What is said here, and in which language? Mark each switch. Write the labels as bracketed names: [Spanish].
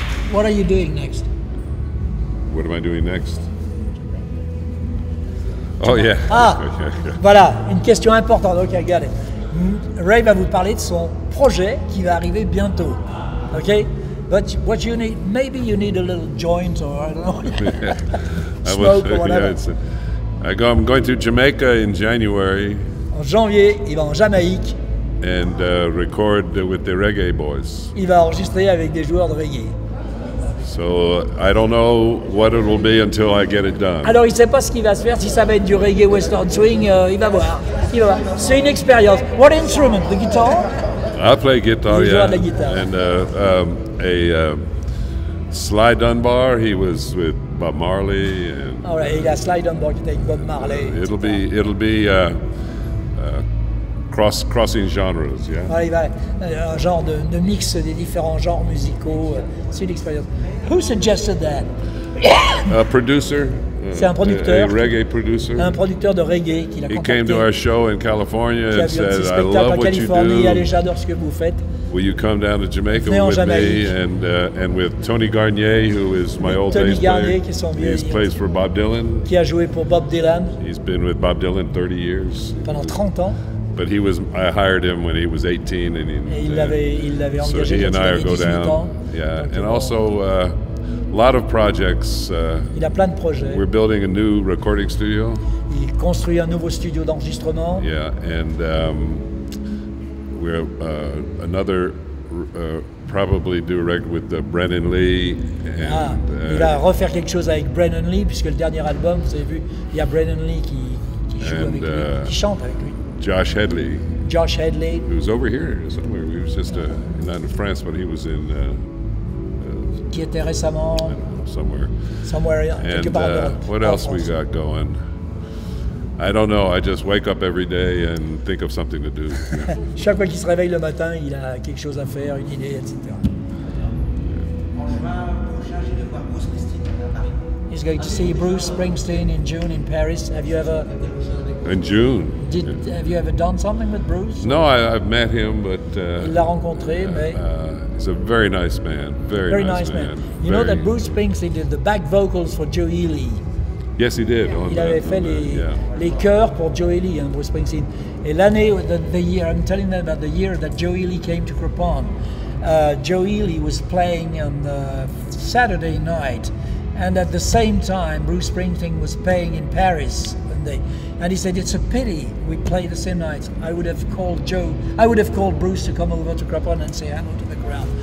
[English] What are you doing next? What am I doing next? Oh yeah. [French] Ah, voilà, une question importante. Ok, regardez. Ray va vous parler de son projet qui va arriver bientôt. Ok? [English] But what you need, maybe you need a little joint or I don't know, smoke or whatever. I'm going to Jamaica in January. [French] En janvier, il va en Jamaïque. [English] And record with the reggae boys. [French] Il va enregistrer avec des joueurs de reggae. [English] So I don't know what it will be until I get it done. [French] Alors il ne sait pas ce qui va se faire, si ça va être du reggae western swing, il va voir. C'est une expérience. [English] What instrument? The guitar? I play guitar, [French] Il joue [English] yeah. [French] de la guitare. [English] And Sly Dunbar, he was with Bob Marley. And all right, [French] il a Sly Dunbar qui était avec Bob Marley. [English] It'll be crossing genres, yeah. [French] Alors, il va un genre de mix des différents genres musicaux. C'est une expérience. [English] Who suggested that? A producer. [French] C'est un producteur. [English] A reggae producer. [French] Un producteur de reggae qui l'a contacté. [English] He came to our show in California and said, "I love what you do. [French] Allez, j'adore ce que vous faites. [English] Will you come down to Jamaica with me and with Tony Garnier, who is my old bass player? He plays for Bob Dylan. [French] Qui a joué pour Bob Dylan. [English] He's been with Bob Dylan 30 years. [French] Pendant 30 ans. [English] But I hired him when he was 18, and [French] il l'avait engagé. [English] So he and I go down. Yeah, and also a lot of projects. [French] Il a plein de projets. [English] We're building a new recording studio. [French] Il construit un nouveau studio d'enregistrement. [English] Yeah, and we're another probably do a record with Brennan Lee. And, [French] il va refaire quelque chose avec Brennan Lee, puisque le dernier album, vous avez vu, il y a Brennan Lee qui joue avec lui, qui chante avec lui. [English] Josh Headley. Josh Headley. Who's over here somewhere. He was just not in France, but he was in. [French] Qui était récemment. [English] Somewhere. [French] Quelque part en Europe. [English] What else we got going? I don't know. I just wake up every day and think of something to do. [French] Chaque fois qu'il se réveille le matin, il a quelque chose à faire, une idée, etc. [English] He's going to see Bruce Springsteen in June in Paris. Have you ever? In June. Have you ever done something with Bruce? No, I've met him, but. [French] Il l'a rencontré, mais. [English] He's a very nice man. Very nice man. You know that Bruce Springsteen did the back vocals for Joe Ely. Yes, he did. [French] Il avait fait les chœurs pour Joe Ely, Bruce Springsteen. Et l'année, [English] the year, I'm telling them about the year that Joe Ely came to Crepon. Joe Ely was playing on Saturday night, and at the same time, Bruce Springsteen was playing in Paris. And he said, "It's a pity we play the same night. I would have called Bruce to come over to Crepon and say hello to the crowd."